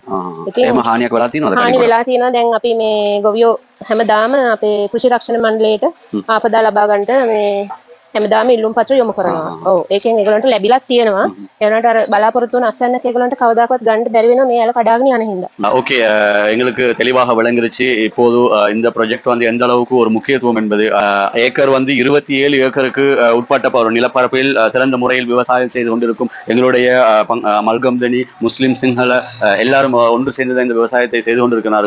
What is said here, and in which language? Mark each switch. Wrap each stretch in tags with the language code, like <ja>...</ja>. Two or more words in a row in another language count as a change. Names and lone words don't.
<si>ඒකම හානියක් වෙලා තියෙනවද? හානි වෙලා තියෙනවා. දැන් අපි මේ ගොවියෝ හැමදාම අපේ කෘෂි රක්ෂණ මණ්ඩලයට ආපදා ලබා ගන්නට මේ හැමදාම ඉල්ලුම් පත්‍ර යොමු කරනවා. ඔව් ඒකෙන් ඒගොල්ලන්ට ලැබිලා තියෙනවා. ඒනට අර බලාපොරොත්තු වන අස්සන්නක ඒගොල්ලන්ට කවදාකවත් ගන්න බැරි වෙනවා මේ ඇල කඩාගෙන යන හින්දා.</si> <ta>ஓகே எங்களுக்கு தெளிவாக விளங்கிருச்சு. இப்போது இந்த ப்ராஜெக்ட் வந்து எந்த அளவுக்கு ஒரு முக்கியத்துவம் என்பது ஏக்கர் வந்து 27 ஏக்கருக்கு உட்பட்ட ஒரு நிலப்பரப்பில் சிறந்த முறையில் விவசாயம் செய்து கொண்டிருக்கும் எங்களுடைய மல்கம்தனி முஸ்லிம் சிங்கள எல்லாரும் ஒன்று சேர்ந்து இந்த விவசாயத்தை செய்து கொண்டிருக்கிறார்கள்.</ta>